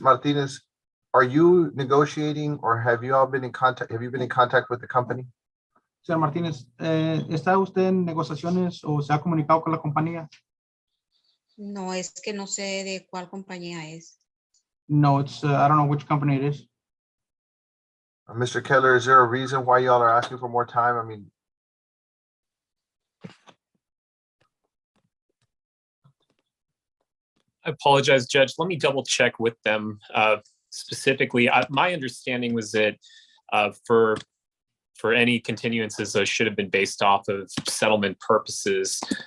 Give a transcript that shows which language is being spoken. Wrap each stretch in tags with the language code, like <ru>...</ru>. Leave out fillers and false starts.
<en>Martinez, are you negotiating or have you all been in contact? Have you been in contact with the company?</en> <es>Señor Martínez, ¿está usted en negociaciones o se ha comunicado con la compañía? No, es que no sé de cuál compañía es.</es> <en>No, it's I don't know which company it is. Mr. Kettler, is there a reason why y'all are asking for more time? I mean, I apologize, Judge. Let me double check with them specifically. My understanding was that for any continuances, those should have been based off of settlement purposes.</en>